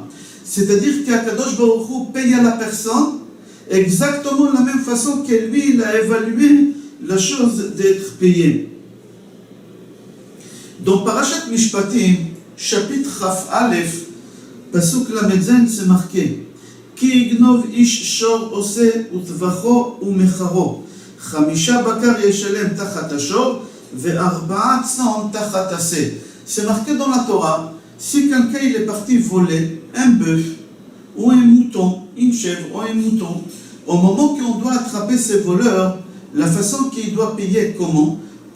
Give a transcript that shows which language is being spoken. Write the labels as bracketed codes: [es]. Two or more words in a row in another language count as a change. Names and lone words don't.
[fr] C'est-à-dire qu' [he] הקדוש ברוך הוא [fr] paye à la personne exactement de la même façon que lui, il a évalué la chose d'être payé. Dans Parashat Mishpatim, chapitre Chaf Aleph, [he] פסוק ל״ז, [fr] c'est marqué [he] כי יגנב איש שור או שה וטבחו או מכרו, חמשה בקר ישלם תחת השור, [fr] c'est marqué dans la Torah, si quelqu'un il est parti voler un bœuf ou un mouton, une chèvre ou un mouton, au moment qu'on doit attraper ces voleurs, la façon qu'il doit payer comment?